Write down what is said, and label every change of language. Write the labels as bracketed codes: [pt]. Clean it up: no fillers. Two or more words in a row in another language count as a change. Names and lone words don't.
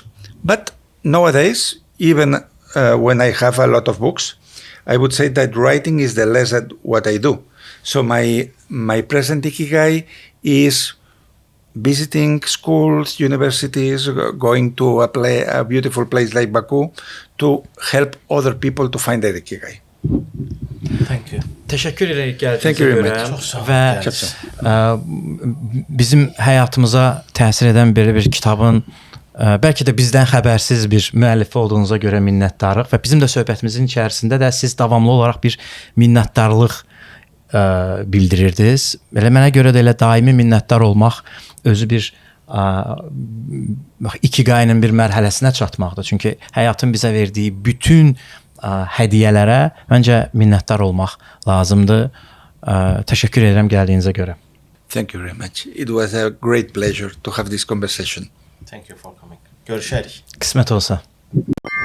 [en] But nowadays, even when I have a lot of books, I would say that writing is the less that what I do. So my present ikigai is visiting schools, universities, going to a beautiful place like Baku to help other people to find their Ikigai. Thank you. [az] Təşəkkür edirik [en] Thank [az] gəldiyinizə [en] you very [az] görə [en] much. [az] və Çox sağ bizim həyatımıza təsir edən belə bir kitabın bəlkə də bizdən xəbərsiz bir müəllifi olduğunuza görə minnətdarıq və bizim də söhbətimizin içərisində də siz davamlı olaraq bir minnətdarlıq bildirirdiniz. Elə mənə görə də elə daimi minnətdar olmaq özü bir İkigainin bir mərhələsinə çatmaqdır. Çünki həyatın bizə verdiyi bütün hədiyyələrə məncə minnətdar olmaq lazımdır. Təşəkkür edirəm gəldiyinizə görə. [en] Thank you very much. It was a great pleasure to have this conversation. Thank you for coming. [az] Görüşərik. Qismət olsa.